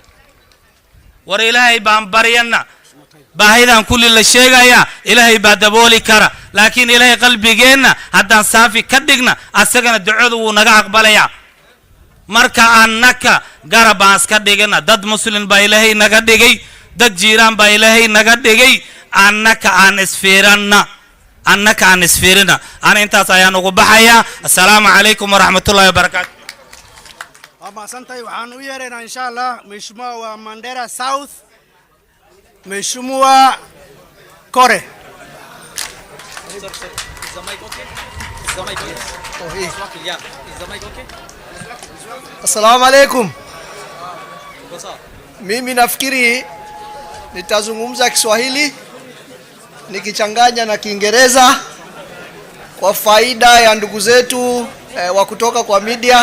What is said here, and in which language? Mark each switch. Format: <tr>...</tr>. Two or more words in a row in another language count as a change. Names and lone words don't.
<so>war ilaahay baan baryana baahidan kulli la sheegaya ilaahay baa dabooli kara laakiin ilaahay qalbigeena haddaan saafi ka dhigna asagana ducadu wuu naga aqbalaya marka annaka garabaan iska dhigana dad muslim baa ilaahay naga dhigay dad jiiraan baa ilaahay naga dhigay annaka aan isfiirana ana intaas ayaan ugu baxaya</so> <ar>السلام عليكم ورحمة الله وبركاته</ar> <so>Asante waxaan u yeeraynaa</so> <ar>إن شاء الله</ar> <sw>Mheshimiwa wa Mandera South</sw> <so>Mheshimiwa Kore.</so> <ar>السلام عليكم.</ar> <sw>Mimi nafikiri nitazungumza Kiswahili nikichanganya na Kiingereza kwa faida ya ndugu zetu wa kutoka kwa media.</sw>